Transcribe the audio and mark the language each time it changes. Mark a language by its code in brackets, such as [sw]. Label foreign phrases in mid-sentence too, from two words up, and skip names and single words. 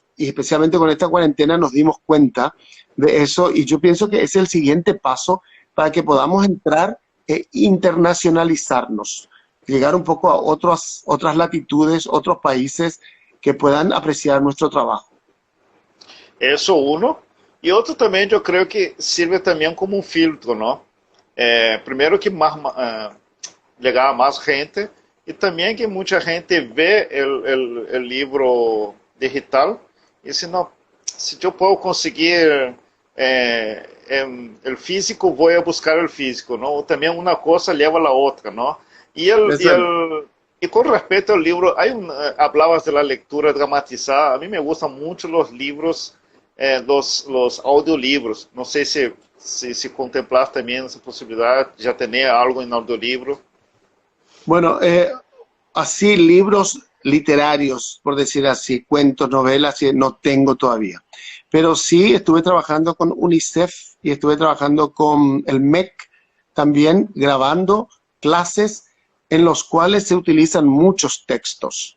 [es] Y especialmente con esta cuarentena nos dimos cuenta de eso y yo pienso que es el siguiente paso para que podamos entrar e internacionalizarnos, llegar un poco a otras latitudes, otros países que puedan apreciar nuestro trabajo. Eso uno. [pt] E outro também, eu creio que sirve também como um filtro, não? Primeiro que mais, llegar a mais gente e também que muita gente vê o livro digital e se não, se eu posso conseguir o físico, vou a buscar o físico, não? Também uma coisa leva a outra, não? E com respeito ao livro, [es] hablabas de la lectura dramatizada. [pt] A mim [es] me gustan [pt] muito os livros, [es] los audiolibros. [pt] Não sei se contemplas também essa possibilidade, já ter algo em audiolibro. [es] Bueno, así libros literarios, por decir así, cuentos, novelas, no tengo todavía. Pero sí estuve trabajando con UNICEF y estuve trabajando con el MEC también, grabando clases en los cuales se utilizan muchos textos.